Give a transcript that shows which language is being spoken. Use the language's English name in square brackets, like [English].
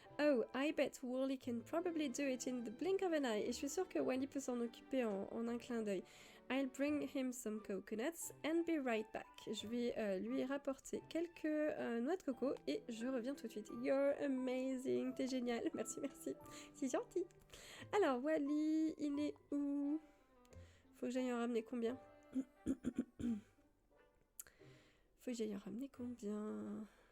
[English] Oh, I bet Wally can probably do it in the blink of an eye. [French] Et je suis sûre que Wally peut s'en occuper en un clin d'œil. [English] I'll bring him some coconuts and be right back. [French] Je vais lui rapporter quelques noix de coco et je reviens tout de suite. [English] You're amazing, [French] t'es génial. Merci, merci. C'est gentil. Alors, Wally, il est où? Faut que j'aille en ramener combien? Faut que j'aille en ramener combien?